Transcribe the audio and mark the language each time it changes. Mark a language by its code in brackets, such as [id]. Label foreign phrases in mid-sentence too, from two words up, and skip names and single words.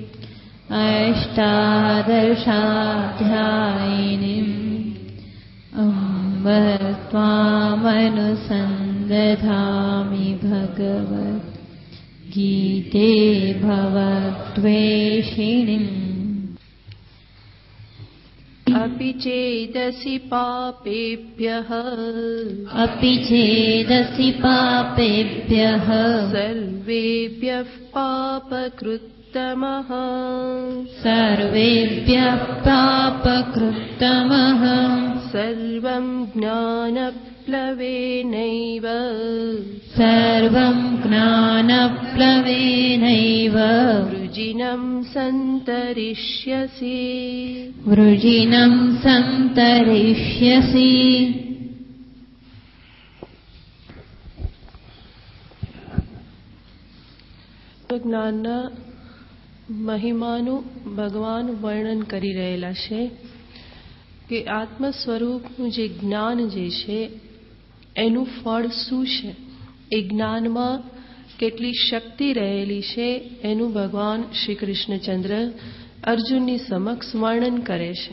[sa] अष्टादशाध्यायिनीम् अम्ब त्वामनुसंदधामि भगवत गीते भवद्वेषिणीम्. अपि चेदसि पापेभ्यः सर्वेभ्यः पापकृत्तमः सर्वं ज्ञानप्लवेनैव वृजिनं सन्तरिष्यसि. [gu] જ્ઞાનના મહિમાનું ભગવાન વર્ણન કરી રહેલા છે કે આત્મ સ્વરૂપનું જે જ્ઞાન જે છે એનું ફળ શું છે, એ જ્ઞાનમાં કેટલી શક્તિ રહેલી છે એનું ભગવાન શ્રી કૃષ્ણચંદ્ર અર્જુનની સમક્ષ વર્ણન કરે છે.